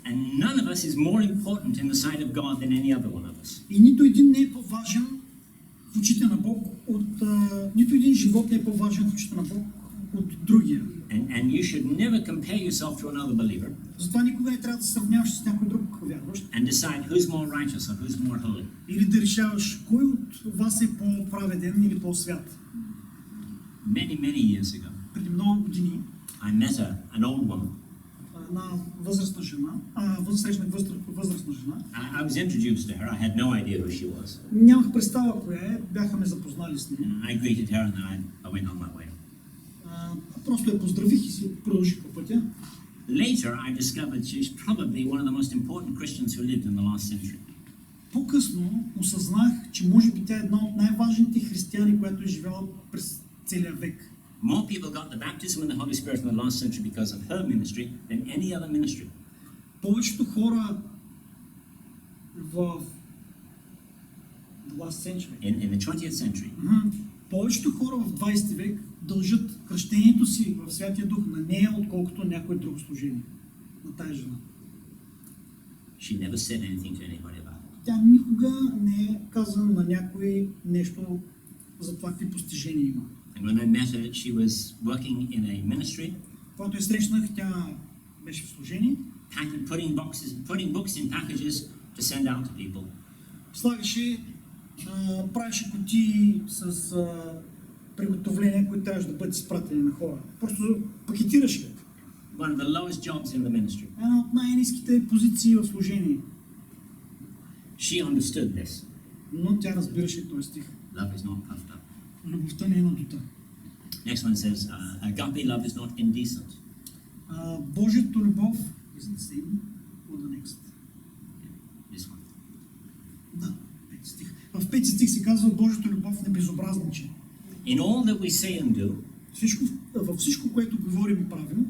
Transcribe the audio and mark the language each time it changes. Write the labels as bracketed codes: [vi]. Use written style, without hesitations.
[en] And none of us is more important in the sight of God than any other one of us. [bg] И нито един не е по-важен в очите на Бог нито един живот не е по-важен в очите на Бог от другия. [en] And you should never compare yourself to another believer. [bg] Затова никога не трябва да се сравняваш с някой друг вярващ. [en] And decide who's more righteous or who's more holy. [bg] Или да решаваш кой от вас е по-праведен или по-свят. [en] Many years ago, [bg] преди много години, [en] I met an old woman. [bg] Една възрастна жена, срещнах възрастна жена. [en] I was introduced to her. I had no idea who she was. [bg] Нямах представа коя е, бяха ме запознали с нея. [en] I greeted her and then I went on my way. [bg] Просто я поздравих и си продължих по пътя. [en] Later, I discovered she's probably one of the most important Christians who lived in the last century. [bg] По-късно осъзнах, че може би тя е една от най-важните християни, която е живяла през целия век. [en] More people got the baptism in the Holy Spirit in the last century because of her ministry than any other ministry. [bg] Повечето хора в [en] the last century. In the 20th century. [bg] Повечето хора в 20 век дължат кръщението си в Святия Дух на нея, отколкото някой друг служение на тая жена. [en] She never said anything to anybody about it. [bg] Тя никога не е казала на някой нещо за това какви постижения има. [en] And when I met her, she was working in a ministry. [bg] Когато я срещнах, тя беше в служение. [en] Putting books in packages to send out to people. [bg] Слагаше, правеше кутии с приготовления, които трябваше да бъдат изпратени на хора. Просто пакетираше. [en] One of the lowest jobs in the ministry. [bg] Една от най-ниските позиции в служение. [en] She understood this. [bg] Но тя разбираше този стих. [en] Love is not puffed up. [bg] Любовта не е надута. [en] Next one says, agape love is not indecent. [bg] Божията любов [en] is the same or the next. This one. [bg] Да, пети стих. В пети стих се казва Божията любов не безобразничи. [en] In all that we say and do, [bg] във всичко, което говорим и правим,